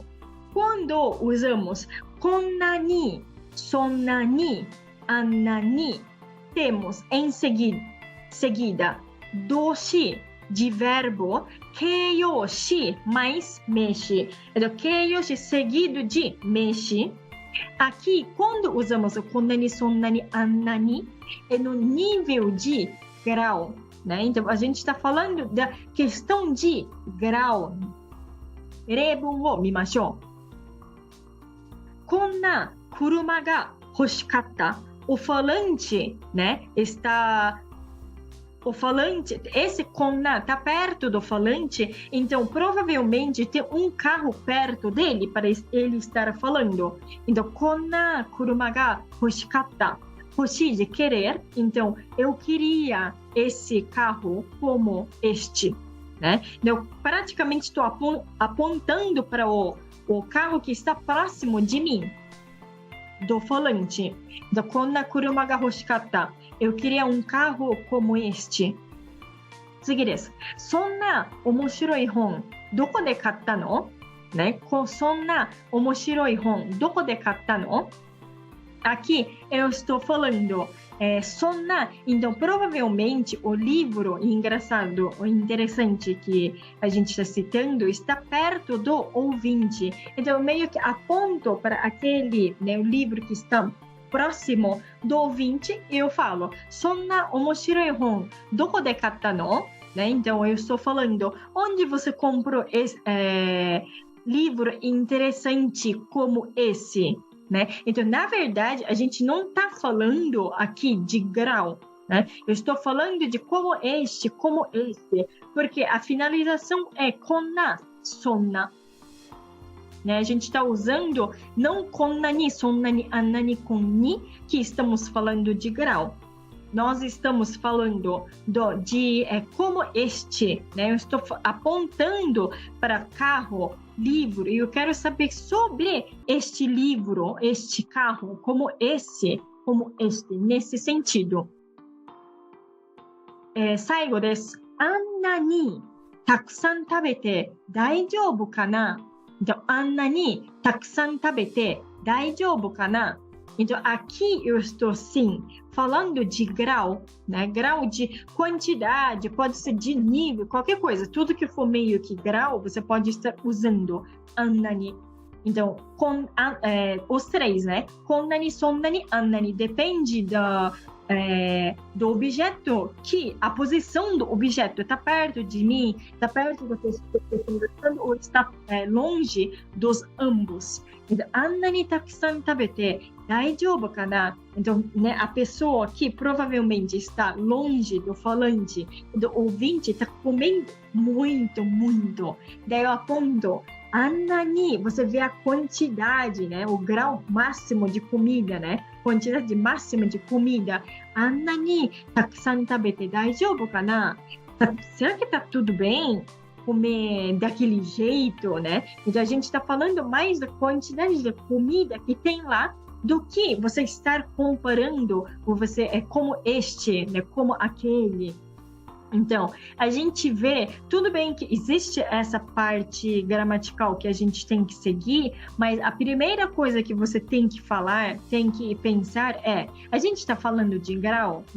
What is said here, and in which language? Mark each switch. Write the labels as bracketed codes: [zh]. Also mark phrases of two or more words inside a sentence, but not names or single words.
[pt] Quando usamos [ja] こんなに、そんなに、あんなに, [pt] temos em seguida doshi de verbo, keiyoshi mais meshi. Então, keiyoshi seguido de meshi. Aqui, quando usamos o [ja] こんなに、そんなに、あんなに, [pt] é no nível de grau, né? Então, a gente está falando da questão de grau. [ja] 例文を見ましょう。こんな車が欲しかった。 [pt] O falante, né, o falante, esse konna está perto do falante, então provavelmente tem um carro perto dele para ele estar falando. Então, [ja] こんな車が欲しかった. [pt] Hoshi de querer, então eu queria esse carro como este, né? Eu praticamente estou apontando para o carro que está próximo de mim. do falante. Então, [ja] こんな車が欲しかった. [pt] Eu queria um carro como este. [ja] 次です。そんな面白い本、どこで買ったの? [pt] Né? [ja] そんな面白い本、どこで買ったの? [pt] Aqui eu estou falando sonna, então provavelmente o livro engraçado ou interessante que a gente está citando está perto do ouvinte. Então eu meio que aponto para aquele, né, o livro que está próximo do ouvinte e eu falo, [ja] そんな面白い本、どこで買ったの? [pt] Né? Então eu estou falando, onde você comprou esse livro interessante como esse? Né? Então, na verdade, a gente não está falando aqui de grau, né? Eu estou falando de como este, porque a finalização é konna, sonna. Né? A gente está usando não [ja] こんなに、そんなに、あんなに、こんに, [pt] que estamos falando de grau. Nós estamos falando de como este, né? Eu estou apontando para carro, livro, e eu quero saber sobre este livro, este carro, como este, nesse sentido. [ja] 最後です。あんなにたくさん食べて大丈夫かな? Então, あんなにたくさん食べて大丈夫かな? [pt] Então, aqui eu estou, sim, falando de grau, né? Grau de quantidade, pode ser de nível, qualquer coisa. Tudo que for meio que grau, você pode estar usando annani. Então, os três, né? [ja] こんなに、そんなに、あんなに. [pt] Depende do objeto, que a posição do objeto está perto de mim, está perto da pessoa que eu estou conversando, ou está longe dos ambos. [ja] Então, あんなにたくさん食べて大丈夫かな? [pt] Então, né, a pessoa que provavelmente está longe do falante, do ouvinte, está comendo muito, muito. Daí eu aponto, annani, você vê a quantidade, né, o grau máximo de comida, né? Quantidade máxima de comida. [ja] あんなにたくさん食べて大丈夫かな? [pt] Será que está tudo bem? Comer daquele jeito, né? Então a gente está falando mais da quantidade de comida que tem lá do que você estar comparando com você como este, né? Como aquele. Então, a gente vê, tudo bem que existe essa parte gramatical que a gente tem que seguir, mas a primeira coisa que você tem que falar, tem que pensar a gente está falando de grau, né?